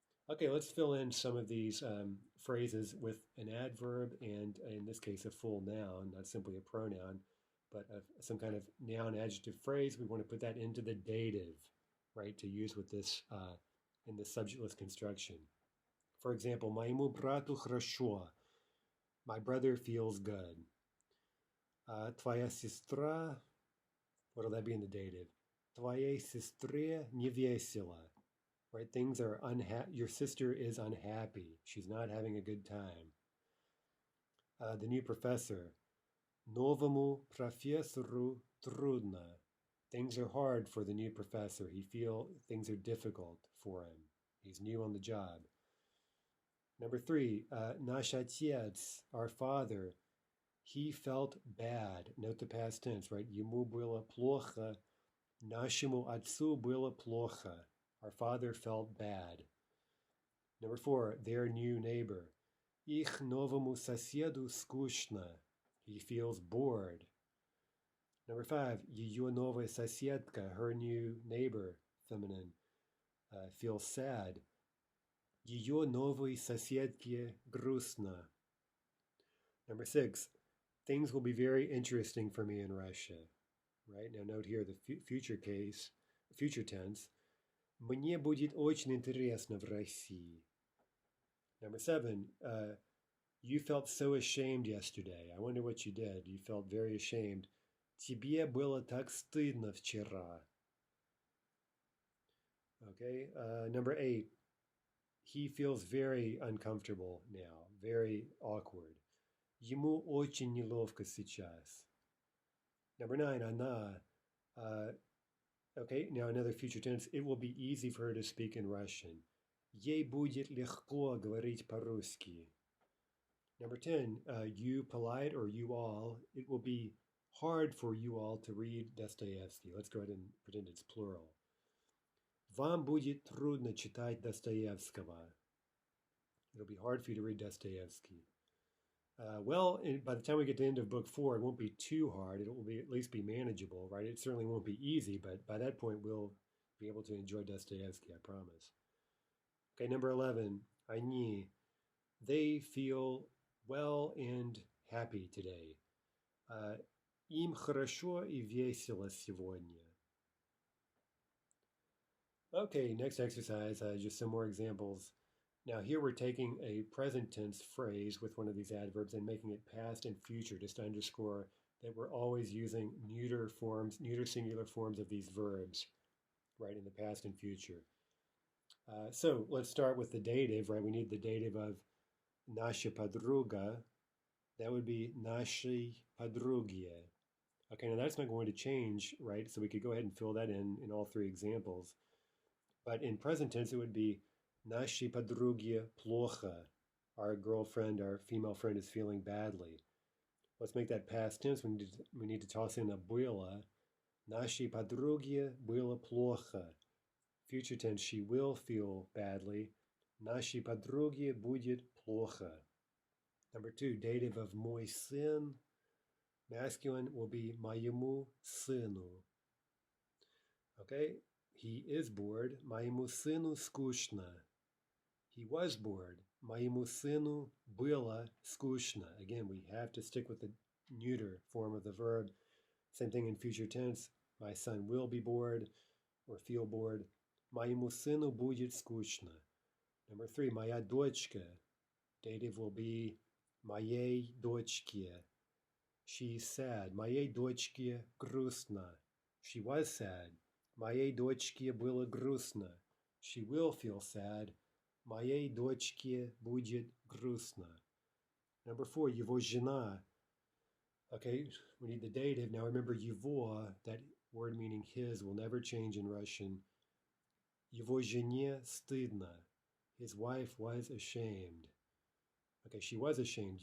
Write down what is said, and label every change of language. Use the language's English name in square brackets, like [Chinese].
[English] Okay, let's fill in some of these phrases with an adverb and, in this case, a full noun, not simply a pronoun, but some kind of noun adjective phrase. We want to put that into the dative, right, to use with this in the subjectless construction. For example, [Russian] моему брату хорошо. [English] My brother feels good. [Russian] Твоя сестра, [English] what'll that be in the dative? [Russian] Твоей сестре не весело. [English] Right, things are unhappy. Your sister is unhappy. She's not having a good time. The new professor. [Russian] Новому профессору трудно. [English] Things are hard for the new professor. Things are difficult for him. He's new on the job. Number 3, [Russian] наш отец, [English] our father, he felt bad. Note the past tense, right? [Russian] Ему было плохо. Нашему отцу было плохо. [English] Our father felt bad. Number 4, their new neighbor. [Russian] Их новому соседу скучно. [English] He feels bored. Number 5, [Russian] ее новая соседка, [English] her new neighbor, feminine, feels sad. [Russian] Ее новой соседке грустно. [English] Number 6, things will be very interesting for me in Russia. Right, now note here the future tense. [Russian] Мне будет очень интересно в России. [English] Number 7, you felt so ashamed yesterday. I wonder what you did. You felt very ashamed. [Russian] Тебе было так стыдно вчера. [English] Okay, number 8, he feels very uncomfortable now, very awkward. [Russian] Ему очень неловко сейчас. [English] Number 9, [Russian] она. [English] Okay, now another future tense. It will be easy for her to speak in Russian. [Russian] Ей будет легко говорить по-русски. [English] Number 10, you polite or you all. It will be hard for you all to read Dostoevsky. Let's go ahead and pretend it's plural. [Russian] Вам будет трудно читать Достоевского. [English] It'll be hard for you to read Dostoevsky. By the time we get to the end of book 4, it won't be too hard. It will at least be manageable, right? It certainly won't be easy, but by that point, we'll be able to enjoy Dostoevsky, I promise. Okay, number 11, [Russian] они. [English] They feel well and happy today. [Russian] Им хорошо и весело сегодня. [English] Okay, next exercise, just some more examples. Now here we're taking a present tense phrase with one of these adverbs and making it past and future just to underscore that we're always using neuter singular forms of these verbs, right, in the past and future. So let's start with the dative, right? We need the dative of [Russian] nasha podruga. [English] That would be [Russian] nashi podrugie. [English] Okay, now that's not going to change, right? So we could go ahead and fill that in all three examples. But in present tense, it would be [Russian] nashi podrugie плохо. [English] Our girlfriend, our female friend is feeling badly. Let's make that past tense. We need to toss in a было. [Russian] Нашей подруге было плохо. [English] Future tense, she will feel badly. [Russian] Нашей подруге будет плохо. [English] Number two, dative of [Russian] мой сын. [English] Masculine will be [Russian] моему сыну. [English] Okay, he is bored. [Russian] Моему сыну скучно. [English] He was bored. [Russian] Моему сыну было скучно. [English] Again, we have to stick with the neuter form of the verb. Same thing in future tense. My son will be bored or feel bored. [Russian] Моему сыну будет скучно. [English] Number three, [Russian] моя дочка. [English] Dative will be [Russian] моей дочке. [English] She's sad. [Russian] Моей дочке грустно. [English] She was sad. [Russian] Моей дочке было грустно. [English] She will feel sad. [Russian] Моей дочке будет грустно. [English] Number four, [Russian] его жена. [English] Okay, we need the dative. Now remember, его, that word meaning his, will never change in Russian. [Russian] Его жене стыдно. [English] His wife was ashamed. Okay, she was ashamed.